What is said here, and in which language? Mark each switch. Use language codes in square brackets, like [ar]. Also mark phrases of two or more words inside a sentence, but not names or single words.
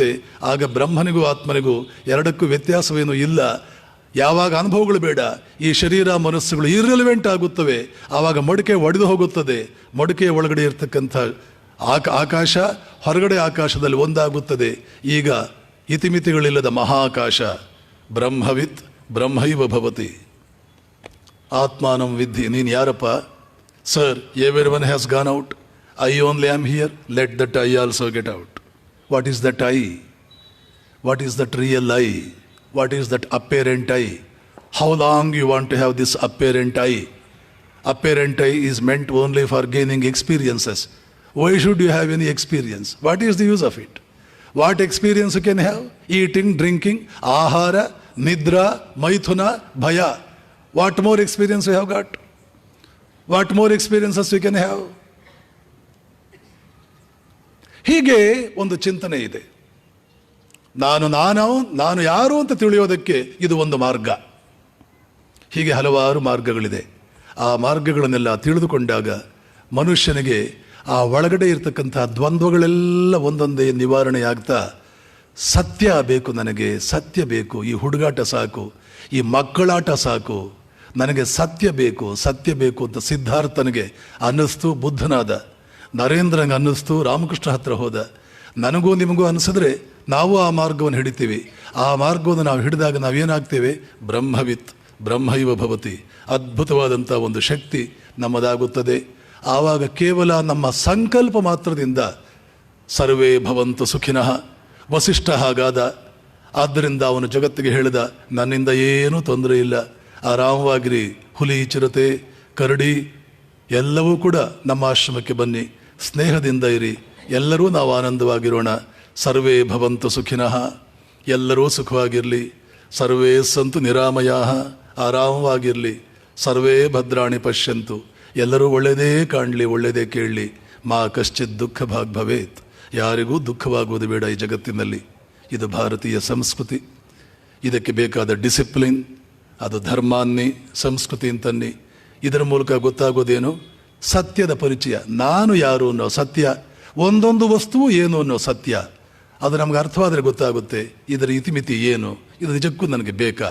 [kn] ಆಗ ಬ್ರಹ್ಮನಿಗೂ ಆತ್ಮನಿಗೂ ಎರಡಕ್ಕೂ ವ್ಯತ್ಯಾಸವೇನೂ ಇಲ್ಲ. ಯಾವಾಗ ಅನುಭವಗಳು ಬೇಡ, ಈ ಶರೀರ ಮನಸ್ಸುಗಳು ಇರ್ರೆಲಿವೆಂಟ್ ಆಗುತ್ತವೆ, ಆವಾಗ ಮಡಿಕೆ ಒಡೆದು ಹೋಗುತ್ತದೆ. ಮಡಿಕೆಯ ಒಳಗಡೆ ಇರತಕ್ಕಂಥ ಆಕಾಶ ಹೊರಗಡೆ ಆಕಾಶದಲ್ಲಿ ಒಂದಾಗುತ್ತದೆ. ಈಗ ಇತಿಮಿತಿಗಳಿಲ್ಲದ ಮಹಾಕಾಶ [sa] ಬ್ರಹ್ಮವಿತ್ ಬ್ರಹ್ಮೈವ ಭವತಿ. ಆತ್ಮಾನಂ ವಿದ್ಧಿ. [kn] ನೀನು ಯಾರಪ್ಪ? [en] Sir, everyone has gone out, I only am here, let that I also get out. What is that I? What is that real I? What is that apparent I? How long you want to have this apparent I? Apparent I is meant only for gaining experiences. Why should you have any experience? What is the use of it? What experience you can have? Eating, drinking, [sa] आहार, निद्रा, मैथुन, भय. [en] What more experience you have got? What more experiences you can have? [kn] ಹೀಗೆ ಒಂದು ಚಿಂತನೆ ಇದೆ. ನಾನು ಯಾರು ಅಂತ ತಿಳಿಯೋದಕ್ಕೆ ಇದು ಒಂದು ಮಾರ್ಗ. ಹೀಗೆ ಹಲವಾರು ಮಾರ್ಗಗಳಿದೆ. ಆ ಮಾರ್ಗಗಳನ್ನೆಲ್ಲ ತಿಳಿದುಕೊಂಡಾಗ ಮನುಷ್ಯನಿಗೆ ಆ ಒಳಗಡೆ ಇರತಕ್ಕಂಥ ದ್ವಂದ್ವಗಳೆಲ್ಲ ಒಂದೊಂದೇ ನಿವಾರಣೆಯಾಗ್ತಾ, ಸತ್ಯ ಬೇಕು, ನನಗೆ ಸತ್ಯ ಬೇಕು, ಈ ಹುಡುಗಾಟ ಸಾಕು, ಈ ಮಕ್ಕಳಾಟ ಸಾಕು, ನನಗೆ ಸತ್ಯ ಬೇಕು ಅಂತ ಸಿದ್ಧಾರ್ಥನಿಗೆ ಅನ್ನಿಸ್ತು. ಬುದ್ಧನಾದ ನರೇಂದ್ರಂಗೆ ಅನ್ನಿಸ್ತು, ರಾಮಕೃಷ್ಣ ಹತ್ರ ಹೋದ. ನನಗೂ ನಿಮಗೂ ಅನಿಸಿದ್ರೆ ನಾವು ಆ ಮಾರ್ಗವನ್ನು ಹಿಡಿತೀವಿ. ಆ ಮಾರ್ಗವನ್ನು ನಾವು ಹಿಡಿದಾಗ ನಾವೇನಾಗ್ತೇವೆ? [sa] ಬ್ರಹ್ಮವಿತ್ ಬ್ರಹ್ಮೈವ ಭವತಿ, [kn] ಅದ್ಭುತವಾದಂಥ ಒಂದು ಶಕ್ತಿ ನಮ್ಮದಾಗುತ್ತದೆ. ಆವಾಗ ಕೇವಲ ನಮ್ಮ ಸಂಕಲ್ಪ ಮಾತ್ರದಿಂದ [sa] ಸರ್ವೇ ಭವಂತು ಸುಖಿನಃ. [kn] ವಸಿಷ್ಠ ಹಾಗಾದ. ಆದ್ದರಿಂದ ಅವನು ಜಗತ್ತಿಗೆ ಹೇಳಿದ, ನನ್ನಿಂದ ಏನೂ ತೊಂದರೆ ಇಲ್ಲ, ಆರಾಮವಾಗಿರಿ, ಹುಲಿ ಚಿರತೆ ಕರಡಿ ಎಲ್ಲವೂ ಕೂಡ ನಮ್ಮ ಆಶ್ರಮಕ್ಕೆ ಬನ್ನಿ, ಸ್ನೇಹದಿಂದ ಇರಿ, ಎಲ್ಲರೂ ನಾವು ಆನಂದವಾಗಿರೋಣ. [sa] ಸರ್ವೇ ಭವಂತು ಸುಖಿನಃ, [kn] ಎಲ್ಲರೂ ಸುಖವಾಗಿರಲಿ. [sa] ಸರ್ವೇ ಸಂತು ನಿರಾಮಯಾಃ, ಆರಾಮವಾಗಿರಲಿ. ಸರ್ವೇ ಭದ್ರಾಣಿ ಪಶ್ಯಂತು, [kn] ಎಲ್ಲರೂ ಒಳ್ಳೆಯದೇ ಕಾಣಲಿ, ಒಳ್ಳೆಯದೇ ಕೇಳಲಿ. [sa] ಮಾ ಕಶ್ಚಿತ್ ದುಃಖ ಭಾಗ್ ಭವೇತ್, [kn] ಯಾರಿಗೂ ದುಃಖವಾಗುವುದು ಬೇಡ ಈ ಜಗತ್ತಿನಲ್ಲಿ. ಇದು ಭಾರತೀಯ ಸಂಸ್ಕೃತಿ. ಇದಕ್ಕೆ ಬೇಕಾದ ಡಿಸಿಪ್ಲಿನ್, ಅದು ಧರ್ಮಾನ್ನಿ ಸಂಸ್ಕೃತಿ ಅಂತನ್ನಿ. ಇದರ ಮೂಲಕ ಗೊತ್ತಾಗೋದೇನು? ಸತ್ಯದ ಪರಿಚಯ. ನಾನು ಯಾರು ಅನ್ನೋ ಸತ್ಯ, ಒಂದೊಂದು ವಸ್ತುವು ಏನು ಅನ್ನೋ ಸತ್ಯ, ಅದು ನಮ್ಗೆ ಅರ್ಥವಾದರೆ ಗೊತ್ತಾಗುತ್ತೆ ಇದರ ಇತಿಮಿತಿ ಏನು, ಇದು ನಿಜಕ್ಕೂ ನನಗೆ ಬೇಕಾ.